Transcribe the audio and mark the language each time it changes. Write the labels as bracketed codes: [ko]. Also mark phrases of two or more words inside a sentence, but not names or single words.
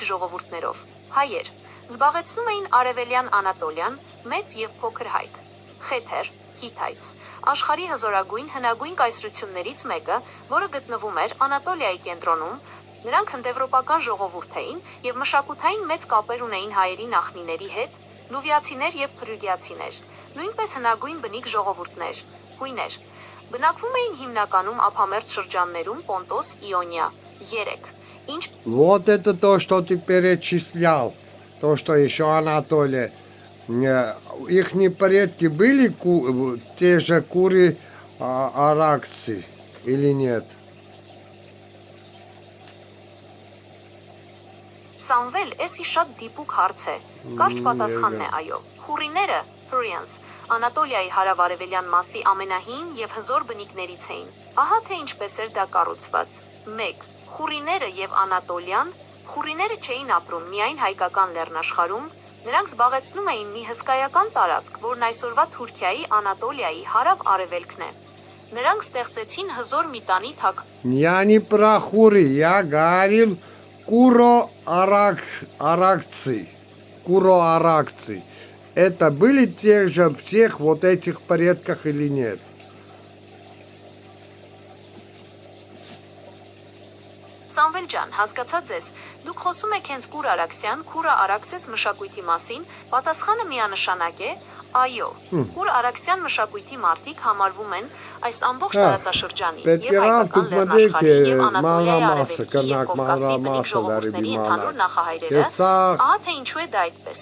[hy] ժողովուրդներով։ Հայեր զբաղեցնում էին արևելյան Անատոլիան, մեծ եւ փոքր հայք։ Խեթեր, Հիթայց, աշխարհի հզորագույն հնագույն կայսրություններից մեկը, որը գտնվում էր Անատոլիայի կենտրոնում, նրանք հնդեվրոպական ժողովուրդ էին եւ մշակութային մեծ կապեր ունեին հայերի նախնիների հետ, լուվիացիներ եւ փրյուգիացիներ, նույնպես հնագույն բնիկ ժողովուրդներ, հույներ։ Բնակվում էին հիմնականում ափամերձ шրջաններում Պոնտոս, Իոնիա, 3. Ինչ [ru] Вот это то, что ты перечислял, то, что еще Анатолия. Ихние предки были те же куры-аракцы или нет? [hy] Սամվել, էսի շատ դիպուկ հարց է։ Կարճ պատասխանն է այո։ Խուրիները, Hurrians, Անատոլիայի հարավարևելյան մասի ամենահին եւ հզոր բնիկներից էին։ Ահա թե ինչպես էր դա կառուցված։ 1. Խուրիները եւ Անատոլիան։ Խուրիները չէին ապրում միայն հայկական լեռնաշխարհում, նրանք զբաղեցնում էին մի հսկայական տարածք, որն այսօրվա Թուրքիայի Անատոլիայի հարավ-արևելքն է։ Նրանք ստեղծեցին հզոր մի տանի թագ։ [ru] Я не про хури, я говорил куро-аракцы. Куро-аракцы. Это были тех же всех вот этих предках или нет? [hy] Սամվել ջան, հասկացա ձեզ, դուք խոսում եք հենց Կուր Արաքսյան, Քուրա Արաքսես մշակույթի մասին, պատասխանը միանշանակ է, այո, Կուր Արաքսյան մշակույթի մարդիկ համարվում են այս ամբողջ տարածաշրջանի եւ հայկական լեռնաշխարհի եւ Անատոլիայի արևելքի եւ Կովկասի բնիկ ժողովուրդների ընդհանուր նախահայրերը, ահա թե ինչու է դա այդպես։